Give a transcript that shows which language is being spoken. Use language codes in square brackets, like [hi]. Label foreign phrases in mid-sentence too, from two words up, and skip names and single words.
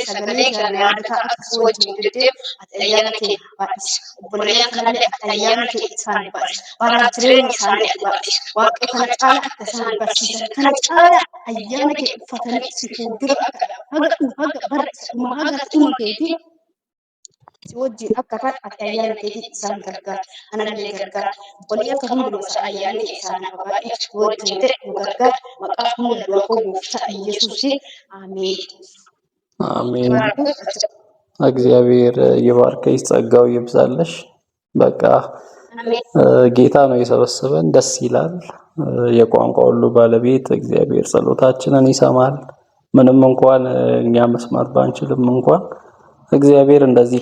[om] sagalee kana yaadataa akka wajjin deddeebi'u ati ayyaana kee baay'isi obboleeyyan kanallee ati ayyaana kee isaan baay'isi bara jireenya isaanii ati baay'isi waaqayyo kana caala akka isaan barsiisan kana caala ayyaana kee uffatanii si fuuldura akka haga bara haga dhuma keetii wajjin akka kan ati ayyaana keetii isaan gargaara anallee gargaara obboleeyyan akka hunduma isaa ayyaanni isaan akka baay'ee wajjin ta'e nu gargaara maqaa humna du'a koo gooftaa Yesuusiin አሜን [am] አሜን። እግዚአብሔር ይባርክሽ፣ ጸጋው ይብዛልሽ። በቃ ጌታ ነው የሰበሰበን። ደስ ይላል። የቋንቋ ሁሉ ባለቤት እግዚአብሔር ጸሎታችንን ይሰማል። ምንም እንኳን እኛ መስማት ባንችልም እንኳን እግዚአብሔር እንደዚህ